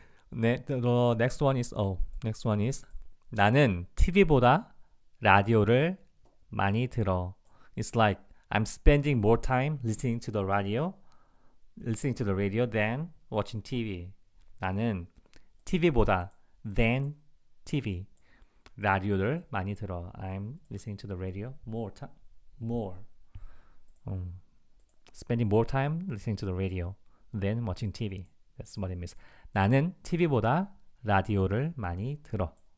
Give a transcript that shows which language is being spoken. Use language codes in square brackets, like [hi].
[en] 네, the next one is next one is [ko] 나는 TV보다 라디오를 많이 들어. [en] It's like I'm spending more time listening to the radio than watching TV. [ko] 나는 TV보다 [en] than TV [ko] 라디오를 많이 들어. [en] I'm listening to the radio more. Spending more time listening to the radio than watching TV. That's what it means. [ko] 나는 TV보다 라디오를 많이 들어.